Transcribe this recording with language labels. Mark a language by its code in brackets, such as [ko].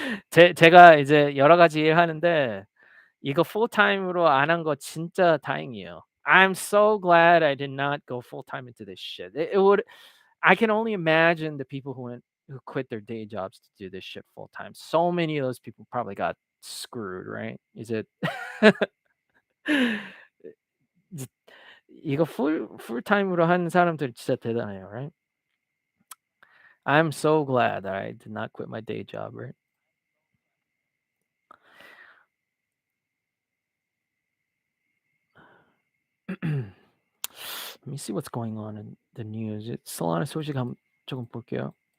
[ko] 제가 이제 여러 가지 일 하는데 이거 풀타임으로 안 한 거 진짜 다행이에요. [en] I'm so glad I did not go full time into this shit. It would I can only imagine the people who quit their day jobs to do this shit full time. So many of those people probably got screwed, right? Is it [ko] 지 이거 풀타임으로 하는 사람들 진짜 대단해요, [en] right? I'm so glad that I did not quit my day job, right? Let me see what's going on in the news. [ko] Solana 소식 조금 볼게요.